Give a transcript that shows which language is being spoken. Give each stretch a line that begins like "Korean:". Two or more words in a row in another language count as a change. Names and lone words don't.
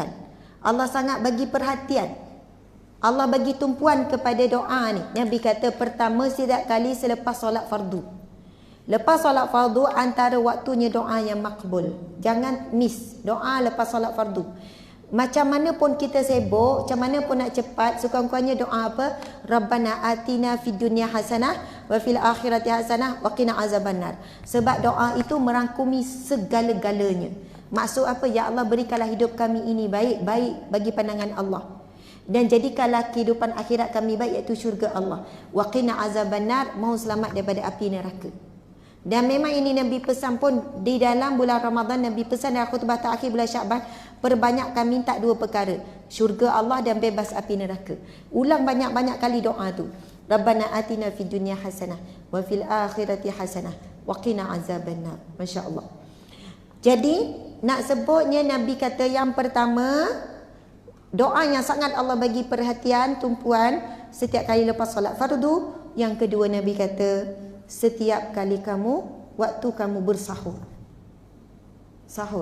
Malay: Allah sangat bagi perhatian. Allah bagi tumpuan kepada doa ni. Nabi kata pertama setiap kali selepas solat fardu. Lepas solat fardu antara waktunya doa yang makbul. Jangan miss doa lepas solat fardu. Macam mana pun kita sibuk, macam mana pun nak cepat, sekurang-kurangnya doa apa?
Arabic: ربنا آتنا في الدنيا حسنة وفي الآخرة حسنة وقنا عذاب النار.
Malay: Sebab doa itu merangkumi segala-galanya. Maksud apa? Ya Allah, berikanlah hidup kami ini baik bagi pandangan Allah. Dan jadikanlah kehidupan akhirat kami baik, iaitu syurga Allah.
Arabic: وقنا عذاب النار,
Malay: mohon selamat daripada api neraka. Dan memang ini Nabi pesan pun di dalam bulan Ramadan. Nabi pesan dalam khutbah terakhir bulan Syaban, perbanyakkan minta 2 perkara, syurga Allah dan bebas api neraka. Ulang banyak-banyak kali doa tu.
Arabic: ربنا آتنا في الدنيا حسنة وفي الآخرة حسنة وقنا عذاب النار.
Malay: Masya-Allah. Jadi nak sebutnya Nabi kata yang pertama Doa yang sangat Allah bagi perhatian tumpuan setiap kali lepas solat fardu. Yang kedua, Nabi kata, setiap kali waktu kamu bersahur. Sahur.